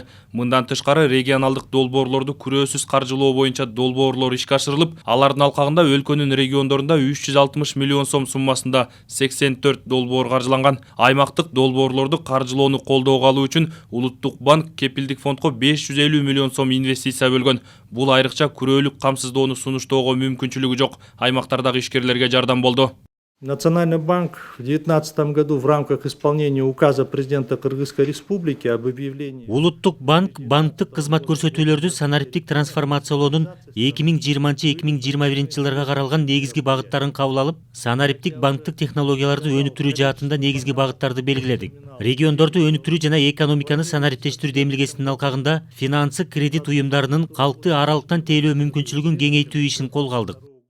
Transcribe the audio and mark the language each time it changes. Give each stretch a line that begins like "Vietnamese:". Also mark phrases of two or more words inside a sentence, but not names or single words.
Kyrgyz: Мындан тышкары регионалдык долбоорлорду күрөөсүз каржылоо боюнча долбоорлор ишке ашырылып, алардын алкагында өлкөнүн региондорунда 360 миллион сом суммасында 84 долбоор каржыланган. Аймактык долбоорлорду каржылоону колдоого алуу үчүн Улуттук банк кепилдик фондго 550 миллион сом инвестиция бөлгөн. Бул айрыкча күрөөлүк камсыздоону сунуштоого мүмкүнчүлүгү жок аймактардагы ишкерлерге жардам болду.
Russian: Национальный банк в 2019 году в рамках исполнения указа президента Кыргызской республики об объявлении...
Kyrgyz: Улуттук банк банктык кызмат көрсөтүүлөрдү санариптик трансформациялоонун 2020-2021 жылдарга каралган негизги багыттарын кабыл алып, санариптик банктык технологияларды өнүктүрүү жаатында негизги багыттарды белгиледик. Региондорду өнүктүрүү жана экономиканы санариптештирүү демилгесинин алкагында финансы кредит уюмдарынын калкты аралыктан тейлөө мүмкүнчүлүгүн кеңейтүү ишин колго алдык.